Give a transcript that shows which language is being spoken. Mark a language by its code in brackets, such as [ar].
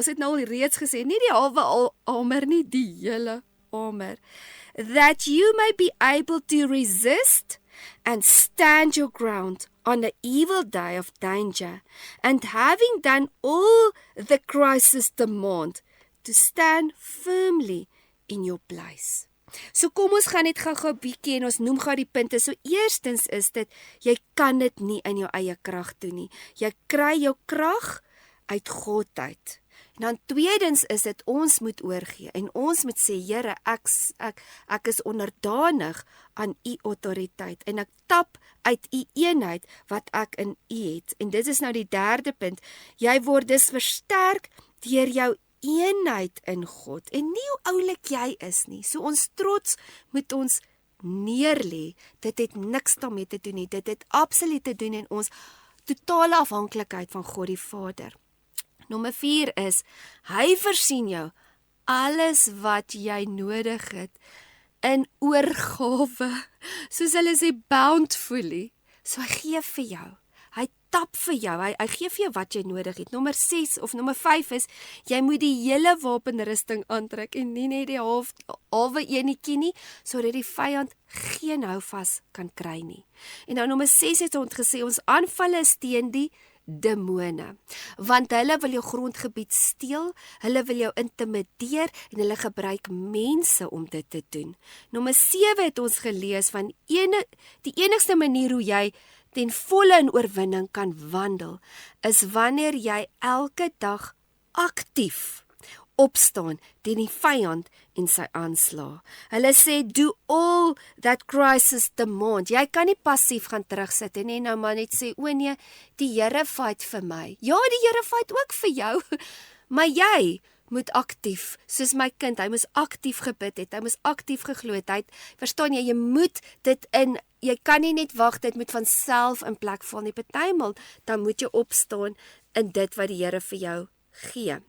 [af] Ons het nou al reeds gesê, nie die halwe armor nie, die hele armor, [en] that you may be able to resist and stand your ground on the evil day of danger, and having done all the crisis demand, to stand firmly in your place. [af] So kom ons gaan net gou-gou bietjie en ons noem gou die punte. So eerstens is dit, jy kan dit nie in jou eie krag doen nie. Jy kry jou krag uit God uit. En dan tweedens is dit, ons moet oorgee en ons moet sê, Here, ek is onderdanig aan U autoriteit en ek tap uit U eenheid wat ek in U het. En dit is nou die derde punt, jy word dus versterk deur jou eenheid in God en nie hoe oulik jy is nie. So ons trots moet ons neerlê. Dit het niks daarmee te doen nie. Dit het absoluut te doen in ons totale afhanklikheid van God die Vader. Nommer 4 is, hy voorsien jou alles wat jy nodig het in oorgawe. Soos hulle sê, bountifully. So hy gee vir jou. Hy tap vir jou, hy gee vir jou wat jy nodig het. Nommer 6 of nommer 5 is, jy moet die hele wapenrusting aantrek en nie net die halwe enetjie nie, sodat die vyand geen houvas kan kry nie. En nou nommer 6 het ons gesê, ons aanvalle is teen die demone, want hulle wil jou grondgebied steel, hulle wil jou intimideer en hulle gebruik mense om dit te doen. Nommer 7 het ons gelees van die enigste manier hoe jy ten volle in oorwinning kan wandel, is wanneer jy elke dag aktief opstaan teen die vyand en sy aanslag. Hulle sê, [en] do all that crisis demand. [af] Jy kan nie passief gaan terugsit en nie nou maar net sê, o nee, die Here fight vir my. Ja, die Here fight ook vir jou, maar jy moet aktief, soos my kind, hy moes aktief gebid het, hy moes aktief geglo het, verstaan jy moet dit jy kan nie net wag, dit moet van self in plek val nie, partymal, dan moet jy opstaan in dit wat die Here vir jou gee.